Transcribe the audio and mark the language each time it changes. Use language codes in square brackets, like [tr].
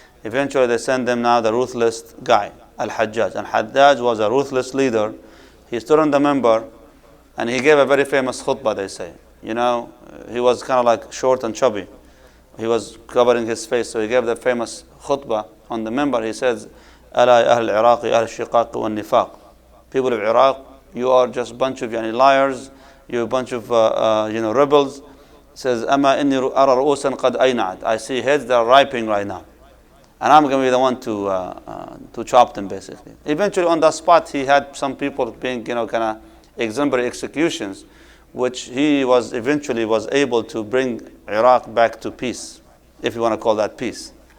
[en] Eventually, they sent them now the ruthless guy, Al-Hajjaj. Al-Hajjaj was a ruthless leader. He stood on the minbar and he gave a very famous khutbah, they say. He was kind of like short and chubby. He was covering his face, so he gave the famous khutbah on the minbar. He says, [ar] ألا يا أهل العراق أهل الشقاق والنفاق. [en] People of Iraq, you are just a bunch of liars, you're a bunch of rebels. He says, [ar] أما إني أرى رؤوسا قد أينعت. [en] I see heads that are ripening right now. And I'm going to be the one to chop them, basically. Eventually, on that spot, he had some people being, kind of exemplary executions, which he was eventually able to bring Iraq back to peace, if you want to call that peace.